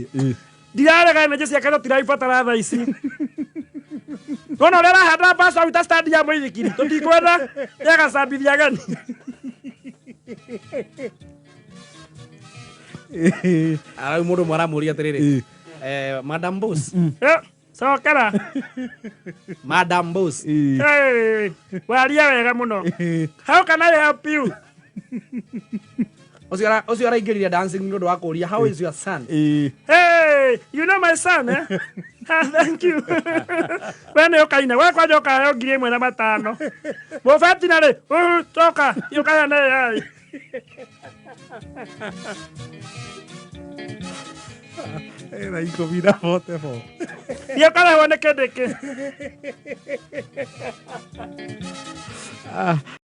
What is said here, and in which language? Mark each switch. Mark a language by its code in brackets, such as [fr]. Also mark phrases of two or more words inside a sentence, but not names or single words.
[ki] ndirarega energy ciake tũtiraibatara thaa ici wona ũrĩa arahanda mbaca ruta stand ya mũithikiri tũtikwenda nĩagacambithia ageni arau mũndũ ũmwe aramũria atĩrĩrĩ [en] madam boss [ki] cokera [en] madam boss [ki] waria wega mũno [en] how can I help you [ki] ũcio araingĩrire dancing nĩ ũndũ wa kũria [en] how is your son hey you know my son thank you [ki] we nĩ ũkaine we kwanja ũkaheo 1,500 mũbeti narĩ coka ũkaya nĩ yai era ikũmi na 44 nĩũkarehwo nĩ kĩndĩ kĩ